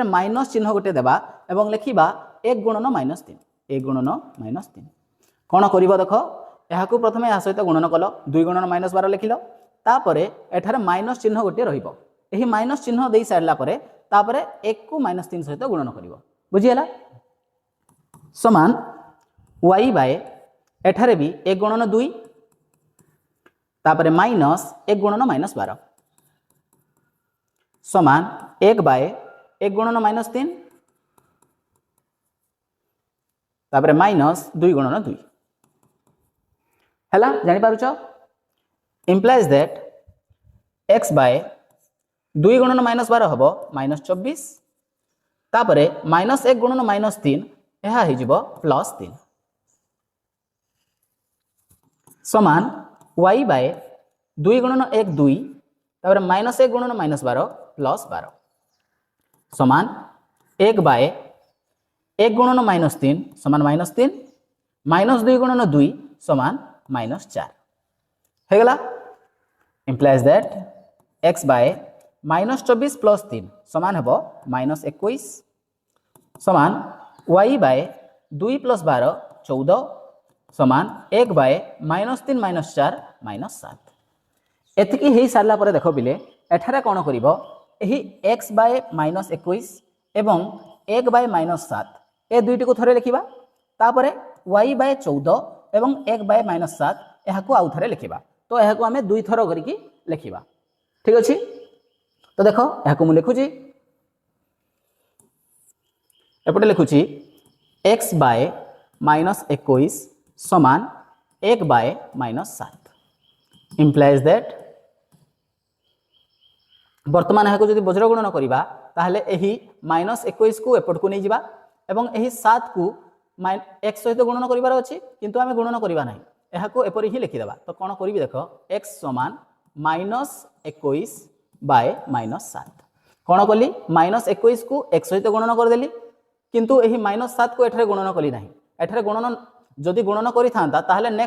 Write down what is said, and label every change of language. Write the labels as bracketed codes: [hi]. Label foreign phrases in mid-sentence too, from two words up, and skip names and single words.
[or] ମାଇନସ ଚିହ୍ନ ଗୋଟେ ଦେବା ଏବଂ ଲେଖିବା 1 ଗୁଣନ -3 1 ଗୁଣନ -3 କଣ କରିବ ଦେଖ ଏହାକୁ ପ୍ରଥମେ ଯା ସହିତ ଗୁଣନ କଲ 2 ଗୁଣନ -12 ଲେଖିଲ ତାପରେ ଏଠାରେ ମାଇନସ ଚିହ୍ନ ଗୋଟେ ରହିବ ଏହି ମାଇନସ ଚିହ୍ନ ଦେଇ ସାରିଲା ପରେ ତାପରେ 1 କୁ -3 ସହିତ ଗୁଣନ କରିବ ବୁଝିଗଲ ସମାନ y ବାଏ ଏଠାରେ ବି 1 ଗୁଣନ 2 ତାପରେ ମାଇନସ 1 ଗୁଣନ -12 ସମାନ 1 ବାଏ 1 ଗୁଣନ -3 ତାପରେ ମାଇନସ 2 ଗୁଣନ 2 ହେଲା ଜାଣି ପାରୁଛ [en] implies that [or] x ବାଏ 2 ଗୁଣନ -12 ହେବ -24 ତାପରେ ମାଇନସ 1 ଗୁଣନ -3 ଏହା ହିଁ ଯିବ +3 ସମାନ y ବାଏ 2 ଗୁଣନ 1 2 ତାପରେ -1 ଗୁଣନ -12 +12 ସମାନ 1 ବାଏ 1 ଗୁଣନ -3 ସମାନ -3 -2 ଗୁଣନ 2 ସମାନ -4 ହେଇଗଲା [en] implies that [or] x ବାଏ -24 + 3 ସମାନ ହେବ -21 ସମାନ y ବାଏ 2 + 12 14 ସମାନ 1 ବାଏ -3 -4 -7 ଏତିକି ହେଇ ସାରିଲା ପରେ ଦେଖ ବେଳେ ଏଠାରେ କଣ କରିବ ଏହି x ବାଏ -21 ଏବଂ 1 ବାଏ -7 ଏ ଦୁଇଟି କୁ ଥରେ ଲେଖିବା ତାପରେ y ବାଏ 14 ଏବଂ 1 ବାଏ -7 ଏହାକୁ ଆଉ ଥରେ ଲେଖିବା ତ ଏହାକୁ ଆମେ ଦୁଇ ଥର କରିକି ଲେଖିବା ଠିକ ଅଛି ତ ଦେଖ ଏହାକୁ ମୁଁ ଲେଖୁଛି ଏପଟେ ଲେଖୁଛି x ବାଏ -21 ସମାନ 1 ବାଏ -7 [en] implies that [or] ବର୍ତ୍ତମାନ ଏହାକୁ ଯଦି ବଜ୍ର ଗୁଣନ କରିବା ତାହାଲେ ଏହି -21 କୁ ଏପଟ କୁ ନେଇଯିବା ଏବଂ ଏହି 7 କୁ x ସହିତ ଗୁଣନ କରିବାର ଅଛି କିନ୍ତୁ ଆମେ ଗୁଣନ କରିବା ନାହିଁ ଏହାକୁ ଏପରି ହିଁ ଲେଖି ଦେବା ତ କଣ କରିବି ଦେଖ x ସମାନ -21 ବାଏ -7 କଣ କଲି -21 କୁ x ସହିତ ଗୁଣନ କରି ଦେଲି କିନ୍ତୁ ଏହି -7 କୁ ଏଠାରେ ଗୁଣନ କଲି ନାହିଁ ଏଠାରେ ଗୁଣନ ଯଦି ଗୁଣନ କରିଥାନ୍ତା ତାହାଲେ ନେକ୍ସଟ